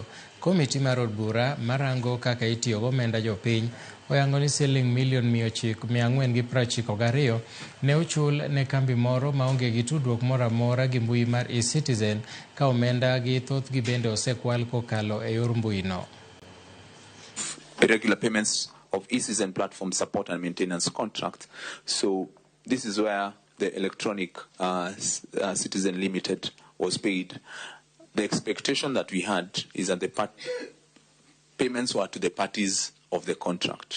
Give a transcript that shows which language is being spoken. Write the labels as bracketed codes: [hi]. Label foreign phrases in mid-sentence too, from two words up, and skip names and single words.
[luo] Komiti mar od bura marango kaka itiyo gomenda jopiny oyango ni siling milion 492 ne ochul ne kambi moro maonge gi tudruok moro amora gi mbui mar e-Citizen ka omenda gi thoth gi bende osekwal kokalo e yor mbui no. [en] Irregular payments of e-Citizen platform support and maintenance contract. So this is where the electronic Citizen Limited was paid. The expectation that we had is that the payments were to the parties of the contract.